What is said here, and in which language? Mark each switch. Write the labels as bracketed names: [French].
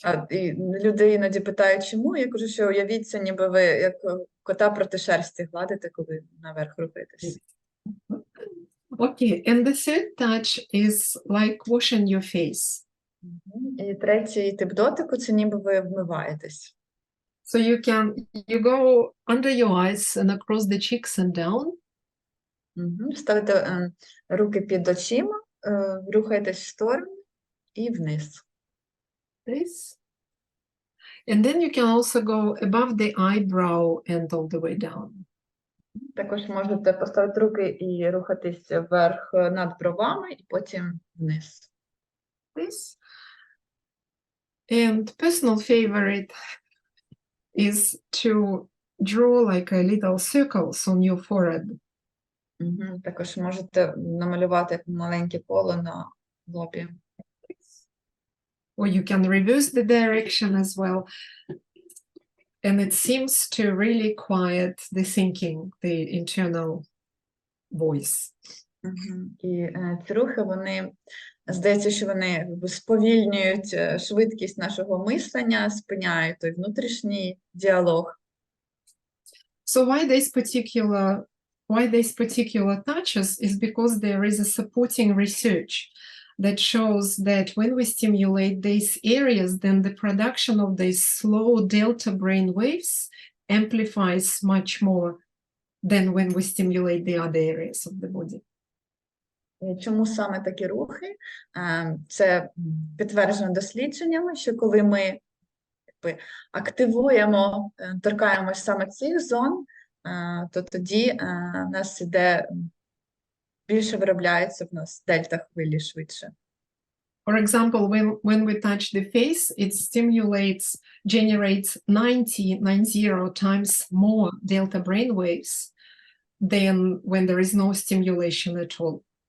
[Ukrainian] І люди іноді питають, чому? Я кажу, що уявіться, ніби ви як кота проти шерсті гладите, коли наверх рухаєтесь. [English] Okay, and the third touch is like washing your face. [Ukrainian] І третій тип дотику – це ніби ви вмиваєтесь. [English] So you go under your eyes and across the cheeks and down. [Ukrainian] Ставите руки під очима, рухаєтесь в сторону і вниз. [English] This. And then you can also go above the eyebrow and all the way down. [Ukrainian] Також можете поставити руки і рухатись вверх над бровами, і потім вниз. [English] This. And personal favorite is to draw like a little circles on your forehead. [Ukrainian] Також можете намалювати маленьке коло на лобі. [English] Or you can reverse the direction as well. And it seems to really quiet the thinking, the internal voice. [Ukrainian] І ці рухи, вони, здається, що вони якби сповільнюють швидкість нашого мислення, спиняють той внутрішній діалог. [English] So why this particular touches is because there is a supporting research that shows that when we stimulate these areas, then the production of these slow delta brain waves amplifies much more than when we stimulate the other areas of the body. [Ukrainian] Чому саме такі рухи? Це підтверджено дослідженнями, що коли ми активуємо, торкаємось саме цих зон, то тоді в нас іде, більше виробляється в нас дельта-хвилі швидше. [English] For example, when we touch the face, it generates 90 times more delta brain waves than when there is no stimulation at all.